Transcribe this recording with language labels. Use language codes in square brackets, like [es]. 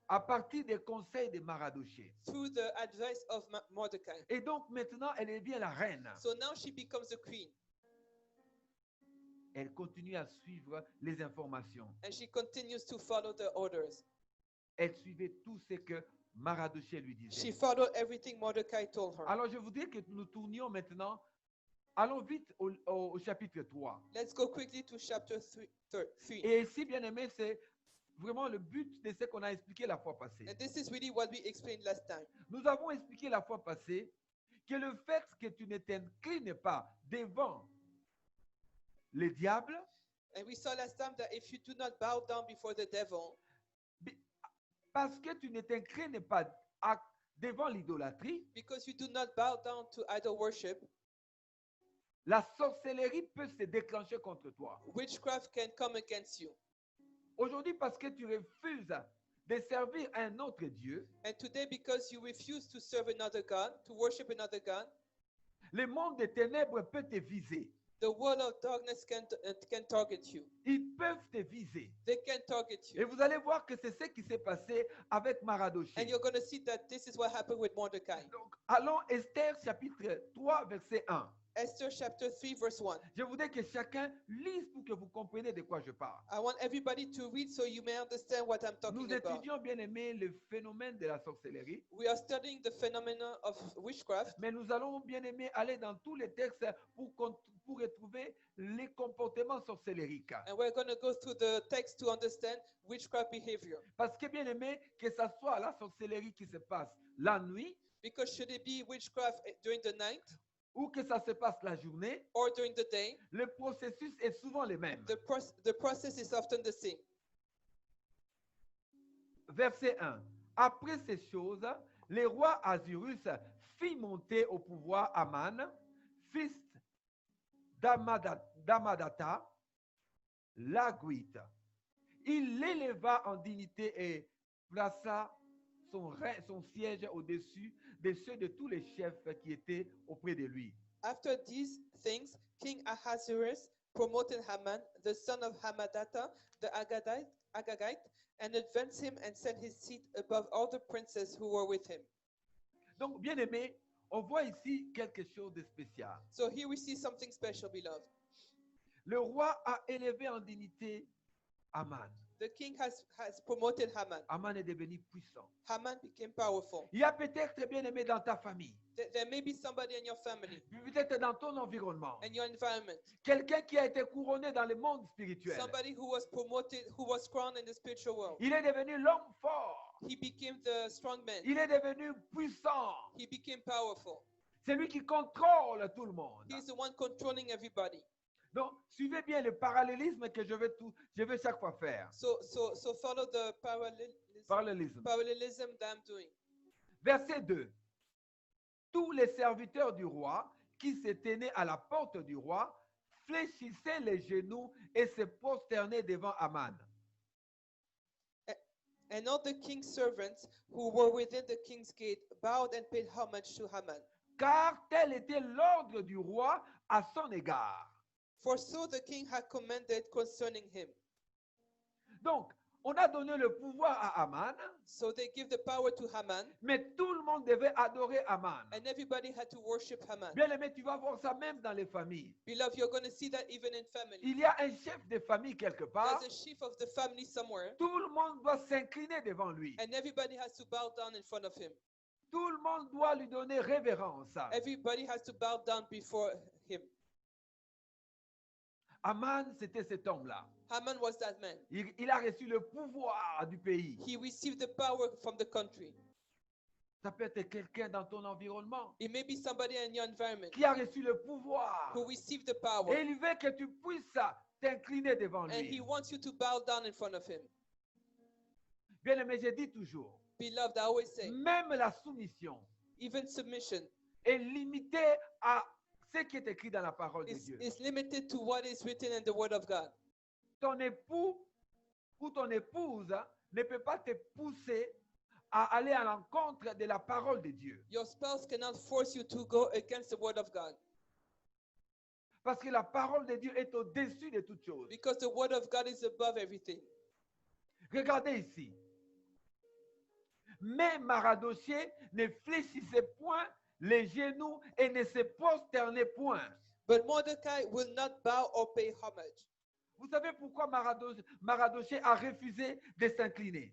[fr] À partir des conseils de Mardochée. [en] through the advice of Mordecai. [fr] Et donc maintenant, elle devient la reine. [en] So now she becomes the queen, [fr] Elle continue à suivre les informations. [en] and she continues to follow the orders. [fr] Elle suivait tout ce que Mardochée lui [en] She [fr] disait. [en] followed everything Mordecai told her. [fr] Alors je voudrais que nous tournions maintenant, allons vite au chapitre 3. [en] Let's go quickly to chapter 3. [fr] Et ici, bien aimé, c'est vraiment le but de ce qu'on a expliqué la fois passée. [en] And this is really what we explained last time. [fr] Nous avons expliqué la fois passée que le fait que tu ne t'inclines pas devant le diable, [en] And we saw last time that if you do not bow down before the devil, [fr] parce que tu ne t'inclines pas devant l'idolâtrie, [en] because you do not bow down to idol worship, [fr] la sorcellerie peut se déclencher contre toi. [en] witchcraft can come against you. [fr] Aujourd'hui, parce que tu refuses de servir un autre Dieu, [en] And today, because you refuse to serve another God, to worship another God, [fr] le monde des ténèbres peut te viser. [en] the world of darkness can target you. [fr] Ils peuvent te viser. [en] They can target [fr] Et [en] you. [fr] vous allez voir que c'est ce qui s'est passé avec Mardochée. [en] And you're going to see that this is what happened with Mordecai. [fr] Donc, allons Esther chapitre 3, verset 1. [en] Esther chapter 3, verse 1. [fr] Je voudrais que chacun lise pour que vous compreniez de quoi je parle. [en] I want everybody to read so you may understand what I'm [fr] Nous [en] talking about. [fr] étudions bien aimé le phénomène de la sorcellerie, [en] We are studying the phenomenon of witchcraft, [fr] mais nous allons bien aimé aller dans tous les textes pour retrouver les comportements sorcellériques. [en] and we're going to go through the text to understand witchcraft behavior. [fr] Parce que bien aimé, que ce soit la sorcellerie qui se passe la nuit [en] Because should it be witchcraft during the night [fr] ou que ça se passe la journée, [en] or during the day, [fr] le processus est souvent le même. [en] the process is often the same. [fr] Verset 1. Après ces choses, le roi Azurus fit monter au pouvoir Aman, fils d'Amadata, l'Aguite. Il l'éleva en dignité et plaça son siège au-dessus de ceux de tous les chefs qui étaient auprès de lui. [en] After these things, King Ahasuerus promoted Haman, the son of Hammedatha, the Agagite, and advanced him and set his seat above all the princes who were with him. [fr] Donc, bien aimé, on voit ici quelque chose de spécial. [en] So here we see something special, beloved. [fr] Le roi a élevé en dignité Aman. [en] The king has promoted Haman. [fr] Aman est devenu puissant. [en] Haman became powerful. [fr] Il y a peut-être bien aimé dans ta famille, [en] There may be somebody in your family, [fr] peut-être dans ton environnement, [en] in your environment, [fr] quelqu'un qui a été couronné dans le monde spirituel. [en] somebody who was promoted, who was crowned in the spiritual world. [fr] Il est devenu l'homme fort. [en] He became the strong man. [fr] Il est devenu puissant. [en] He became powerful. [fr] C'est lui qui contrôle tout le monde. [en] He's the one controlling everybody. [fr] Donc, suivez bien le parallélisme que je vais chaque fois faire. [en] So follow the [fr] Parallélisme. [en] parallelism that I'm doing. [fr] Verset 2. Tous les serviteurs du roi qui se tenaient à la porte du roi fléchissaient les genoux et se prosternaient devant Aman. [en] And all the king's servants who were within the king's gate bowed and paid homage to Haman. [fr] Car tel était l'ordre du roi à son égard. [en] For so the king had commanded concerning him. [fr] Donc, on a donné le pouvoir à Aman, [en] So they give the power to Haman, [fr] mais tout le monde devait adorer Aman. [en] and everybody had to worship Haman. [fr] Bien aimé, tu vas voir ça même dans les familles. [en] Beloved, you're going to see that even in family. [fr] Il y a un chef de famille quelque part. [en] There's a chief of the family somewhere, [fr] Tout le monde doit s'incliner devant lui. [en] and everybody has to bow down in front of him. [fr] Tout le monde doit lui donner révérence. [en] Everybody has to bow down before him. [fr] Aman, c'était cet homme-là. [en] Haman was that man. [fr] Il a reçu le pouvoir du pays. [en] He received the power from the country. [fr] Ça peut être quelqu'un dans ton environnement [en] It may be somebody in your environment [fr] qui a reçu le pouvoir. [en] who received the [fr] Et [en] power, [fr] il veut que tu puisses t'incliner devant [en] and he [fr] lui. [en] wants you to bow down in front of him. [fr] Bien aimé, je dis toujours, [en] Beloved, I always say, [fr] même la soumission [en] even submission [fr] est limitée à ce qui est écrit dans la parole de Dieu. [en] is limited to what is written in the Word of God. [fr] Ton époux ou ton épouse ne peut pas te pousser à aller à l'encontre de la parole de Dieu. [en] Your spouse cannot force you to go against the Word of God, [fr] Parce que la parole de Dieu est au-dessus de toutes choses. [en] because the Word of God is above everything. [fr] Regardez ici. Mais Mardochée ne fléchissait point les genoux et ne se prosternait point. [en] But Mordecai will not bow or pay homage. [fr] Vous savez pourquoi Mardochée a refusé de s'incliner?